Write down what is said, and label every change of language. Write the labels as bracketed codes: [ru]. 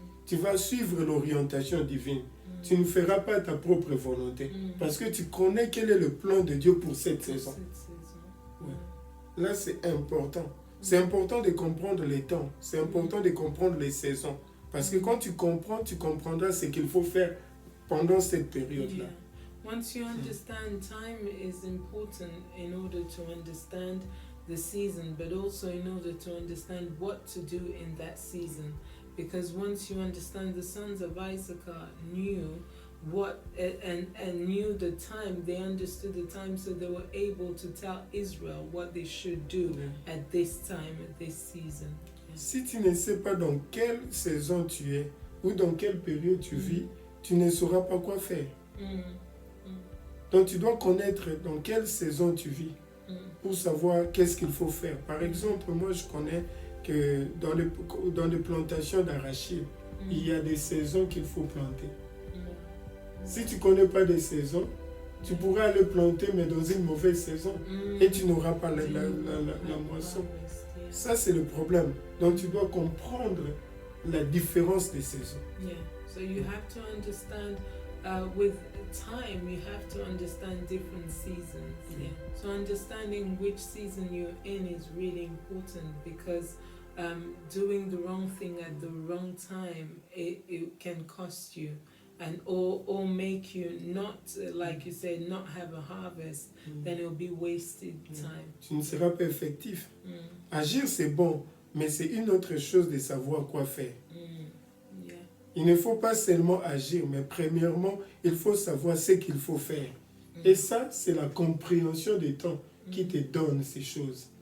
[fr] Tu vas suivre l'orientation divine. Tu ne feras pas ta propre volonté. Parce que tu connais quel est le plan de Dieu pour cette saison. Ouais. Là, c'est important. C'est important de comprendre les temps. C'est important de comprendre les saisons. Parce que quand tu comprends, tu comprendras ce qu'il faut faire pendant cette période-là. [en] Once you understand, time is important in order to understand the season, but also in order to understand what to do in that season. Because once you understand, the sons of Issachar knew what and knew the time, they understood the time, so they were able to tell Israel what they should do at this time, at this season. [fr] Si tu ne sais pas dans quelle saison tu es ou dans quelle période tu vis, tu ne sauras pas quoi faire. Donc tu dois connaître dans quelle saison tu vis pour savoir qu'est-ce qu'il faut faire. Par exemple, moi je connais que dans les plantations d'arachide, il y a des saisons qu'il faut planter. Mm. Si tu ne connais pas des saisons, tu pourras aller planter, mais dans une mauvaise saison, et tu n'auras pas la moisson. Ça, c'est le problème. Donc, tu dois comprendre la différence des saisons. [en] Yeah. So you have to understand with time, you have to understand different seasons. Yeah. So understanding which season you're in is really important because doing the wrong thing at the wrong time, it can cost you. And or make you not, like you said, not have a harvest, then it'll be wasted time. [fr] Tu ne seras pas effectif. Mm. Agir, c'est bon, mais c'est une autre chose de savoir quoi faire. [en] Yeah. [fr] Il ne faut pas seulement agir, mais premièrement, il faut savoir ce qu'il faut faire. Et ça, c'est la compréhension des temps qui te donne ces choses.